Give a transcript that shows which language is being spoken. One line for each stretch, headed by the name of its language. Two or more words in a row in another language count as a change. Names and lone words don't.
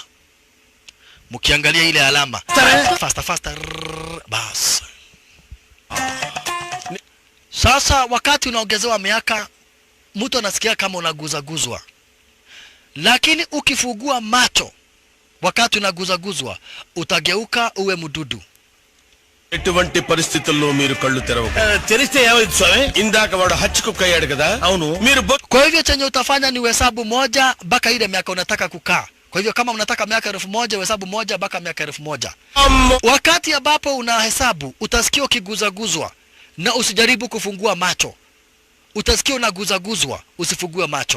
Swahili: Mkiangalia ile alama. Faster. Bas. Sasa wakati unaongezewa miaka, mtu anasikia kama unaguzaguzwa. Lakini ukifungua macho wakati unaguzaguzwa, utageuka uwe mdudu.
Telugu: ఎటువంటి పరిస్థితుల్లో మీరు కళ్ళు తెరవకు. తెరిస్తే ఏమైంది స్వామి? ఇందాక వాడు హచ్చుకుక్కయ్యాడు కదా. అవును. మీరు
Swahili: kwa hivyo chenye utafanya ni hesabu moja mpaka ile miaka unataka kukaa. Kwa hivyo kama unataka miaka 1000, hesabu moja mpaka miaka 1000. Wakati ambapo unahesabu, utasikia ukiguzaguzwa na usijaribu kufungua macho. Utasikia unaguzaguzwa, usifungue macho.